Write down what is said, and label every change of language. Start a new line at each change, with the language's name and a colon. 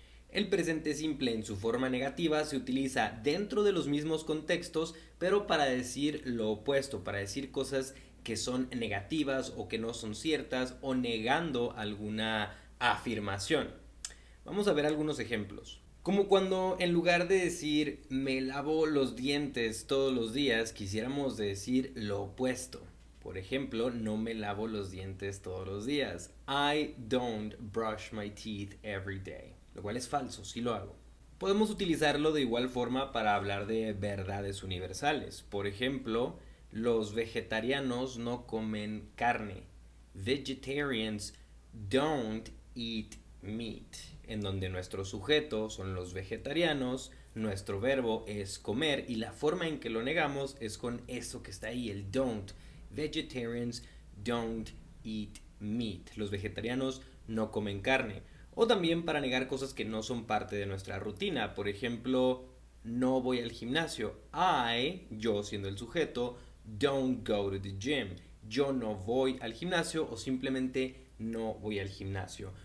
Spanish: El presente simple en su forma negativa se utiliza dentro de los mismos contextos, pero para decir lo opuesto, para decir cosas que son negativas o que no son ciertas o negando alguna afirmación. Vamos a ver algunos ejemplos. Como cuando en lugar de decir me lavo los dientes todos los días, quisiéramos decir lo opuesto. Por ejemplo, no me lavo los dientes todos los días.
English: I don't brush my teeth every day.
Spanish: Lo cual es falso, sí lo hago. Podemos utilizarlo de igual forma para hablar de verdades universales. Por ejemplo, los vegetarianos no comen carne.
English: Vegetarians don't eat meat,
Spanish: en donde nuestro sujeto son los vegetarianos, nuestro verbo es comer y la forma en que lo negamos es con eso que está ahí, el don't.
English: Vegetarians don't eat meat.
Spanish: Los vegetarianos no comen carne. O también para negar cosas que no son parte de nuestra rutina. Por ejemplo, no voy al gimnasio. Yo siendo el sujeto,
English: don't go to the gym.
Spanish: Yo no voy al gimnasio o simplemente no voy al gimnasio.